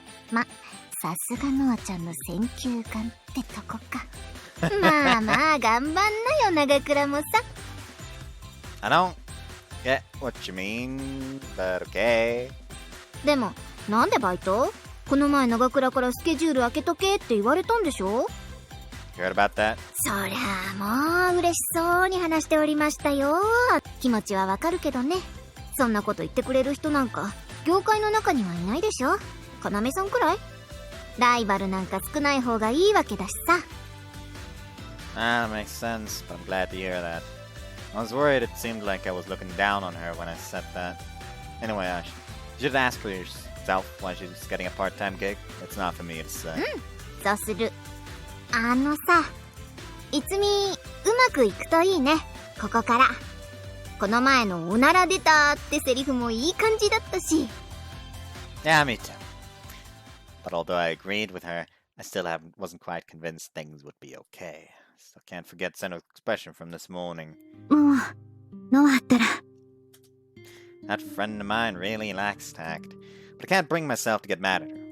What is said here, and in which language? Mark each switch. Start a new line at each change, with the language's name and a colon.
Japanese: ま、さすがのあちゃんの選球眼ってとこか。まあまあ頑張んなよ長倉もさ。
English: I don't get what you mean, but okay.
Japanese: でもなんでバイト？この前長倉からスケジュール開けとけって言われたんでしょ？
English: You heard about that?
Japanese: そりゃあもう嬉しそうに話しておりましたよ。気持ちはわかるけどね。そんなこと言ってくれる人なんか業界の中にはいないでしょ。要さんくらい？ライバルなんか少ない方がいいわけだしさ。
English: That makes sense, but I'm glad to hear that. I was worried it seemed like I was looking down on her when I said that. Anyway, you should ask for yourself why she's getting a part-time gig. It's not for me to say.
Japanese: そうする。さ、いつみうまくいくといいね。ここから。この前のおなら出たってセリフもいい感じだったし。
English: Yeah, me too. But although I agreed with her, I still wasn't quite convinced things would be okay. Still can't forget Seno's expression from this morning.
Japanese: もう、ノアったら。
English: That friend of mine really lacks tact. But I can't bring myself to get mad at her.